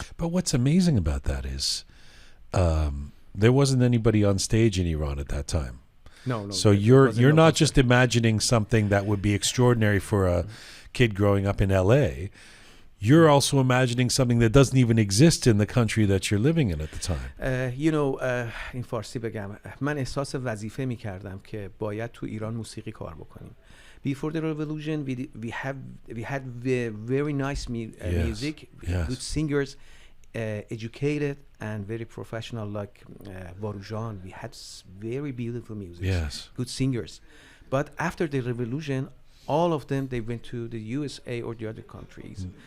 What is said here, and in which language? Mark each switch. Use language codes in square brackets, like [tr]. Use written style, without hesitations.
[en] But what's amazing about that is there wasn't anybody on stage in Iran at that time. No. So you're not just imagining something that would be extraordinary for a kid growing up in LA. You're also imagining something that doesn't even exist in the country that you're living in at the time. [fa] این فارسی بگم. من احساس وظیفه می‌کردم که باید تو ایران موسیقی کار بکنیم. [en] Before the revolution, we had very nice music, good singers, educated and very professional, like Varujan. We had very beautiful music, good singers. But after the revolution, all of them, they went to the USA or the other countries.